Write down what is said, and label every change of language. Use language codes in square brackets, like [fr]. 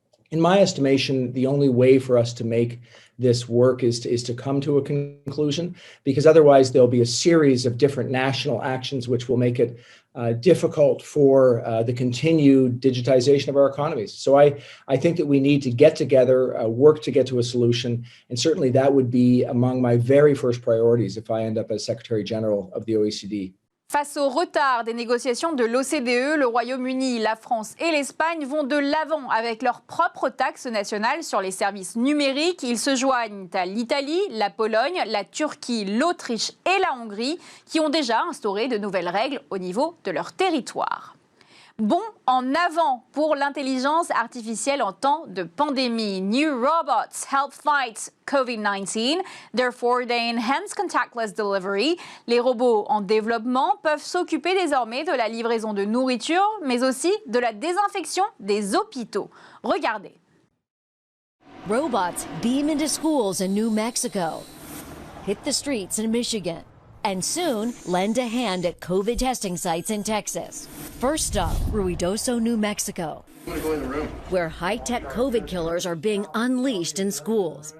[en] In my estimation, the only way for us to make this work is to come to a conclusion, because otherwise there'll be a series of different national actions which will make it difficult for the continued digitization of our economies. So I think that we need to get together, work to get to a solution, and certainly that would be among my very first priorities if I end up as Secretary General of the OECD. [fr] Face au retard des négociations de l'OCDE, le Royaume-Uni, la France et l'Espagne vont de l'avant avec leurs propres taxes nationales sur les services numériques. Ils se joignent à l'Italie, la Pologne, la Turquie, l'Autriche et la Hongrie qui ont déjà instauré de nouvelles règles au niveau de leur territoire. Bon en avant pour l'intelligence artificielle en temps de pandémie. [en] New robots help fight COVID-19. Therefore, they enhance contactless delivery. [fr] Les robots en développement peuvent s'occuper désormais de la livraison de nourriture, mais aussi de la désinfection des hôpitaux. Regardez. [en] Robots beam into schools in New Mexico, hit the streets in Michigan, and soon lend a hand at COVID testing sites in Texas. First stop, Ruidoso, New Mexico, where high-tech COVID killers are being unleashed in schools.